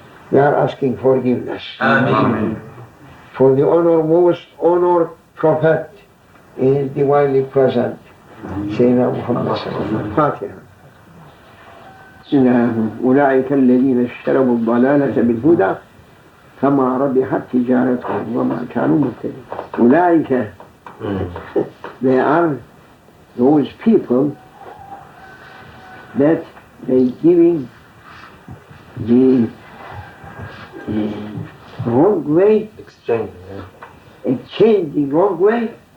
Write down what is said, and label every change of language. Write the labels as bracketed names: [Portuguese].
[English] We are asking forgiveness. Ameen. For the most honored Prophet is divinely present. [Arabic] Sayyidina Muhammad sallallahu Fatiha. أولئك الذين اشتروا الضلالة بالهدى فما ربحت تجارتهم وما كانوا مهتدين. [English] أولئك, they are those people that they giving the wrong way, Exchange. exchange the wrong way